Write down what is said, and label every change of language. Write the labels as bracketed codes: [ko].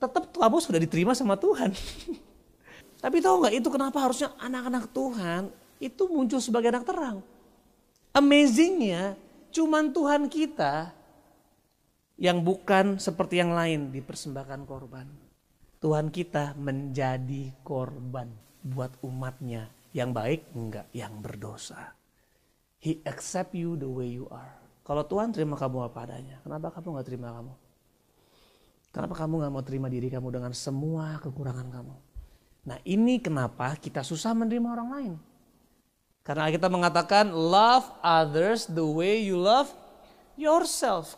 [id] Tetap kamu sudah diterima sama Tuhan. Tapi tahu nggak itu kenapa harusnya anak-anak Tuhan itu muncul sebagai anak terang. Amazingnya cuman Tuhan kita yang bukan seperti yang lain dipersembahkan korban. Tuhan kita menjadi korban buat umatnya. Yang baik enggak, yang berdosa. [en] He accept you the way you are. [id] Kalau Tuhan terima kamu apa adanya, kenapa kamu gak terima kamu? Kenapa kamu gak mau terima diri kamu dengan semua kekurangan kamu? Nah ini kenapa kita susah menerima orang lain. Karena kita mengatakan [en] love others the way you love yourself.